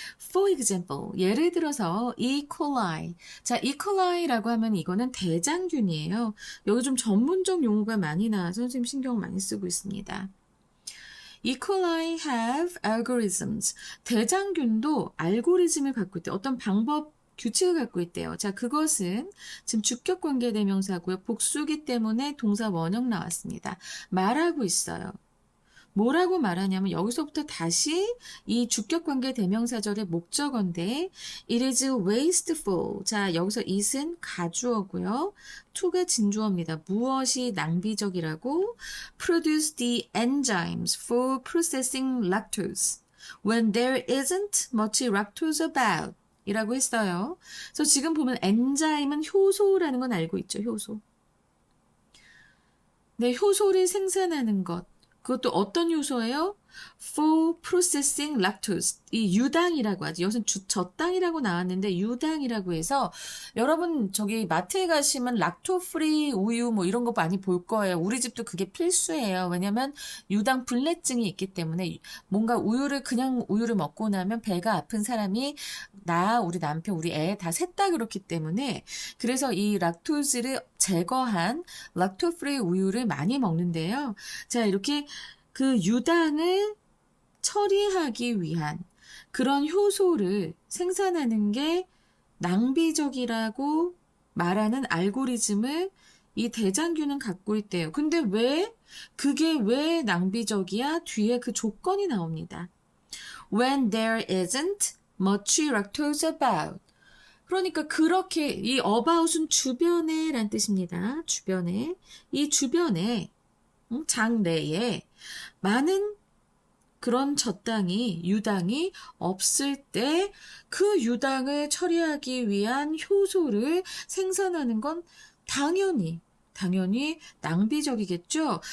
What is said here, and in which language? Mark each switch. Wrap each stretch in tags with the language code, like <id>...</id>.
<en>For example,</en> <ko>예를 들어서 E. coli. 자, E. coli라고 하면 이거는 대장균이에요. 여기 좀 전문적 용어가 많이 나와서 선생님 신경 많이 쓰고 있습니다.</ko> <en>E. coli have algorithms.</en> <ko>대장균도 알고리즘을 갖고 있대요. 어떤 방법, 규칙을 갖고 있대요. 자, 그것은 지금 주격관계 대명사고요. 복수기 때문에 동사 원형 나왔습니다. 말하고 있어요. 뭐라고 말하냐면 여기서부터 다시 이 주격관계 대명사절의 목적어인데</ko> <en>it is wasteful.</en> <ko>자, 여기서 it은 가주어고요. to가 진주어입니다. 무엇이 낭비적이라고?</ko> <en>produce the enzymes for processing lactose when there isn't much lactose about</en> <ko>이라고 했어요. 그래서 지금 보면 엔자임은 효소라는 건 알고 있죠. 효소. 네, 효소를 생산하는 것. 그것도 어떤 효소예요?</ko> <en>For processing lactose.</en> <ko>이 유당이라고 하죠. 여기서 젖당이라고 나왔는데 유당이라고 해서 여러분 저기 마트에 가시면 락토 프리 우유 뭐 이런 거 많이 볼 거예요. 우리 집도 그게 필수예요. 왜냐면 유당 불내증이 있기 때문에 뭔가 그냥 우유를 먹고 나면 배가 아픈 사람이 우리 남편, 우리 애 다 셋 다 그렇기 때문에 그래서 이 락토즈를 제거한 락토 프리 우유를 많이 먹는데요. 자, 이렇게 그 유당을 처리하기 위한 그런 효소를 생산하는 게 낭비적이라고 말하는 알고리즘을 이 대장균은 갖고 있대요. 근데 그게 왜 낭비적이야? 뒤에 그 조건이 나옵니다.</ko> <en>When there isn't much lactose about.</en> <ko>그러니까 그렇게 이 about은 주변에 란 뜻입니다. 주변에. 이 주변에 장내에 많은 그런 유당이 없을 때 그 유당을 처리하기 위한 효소를 생산하는 건 당연히 낭비적이겠죠.</ko>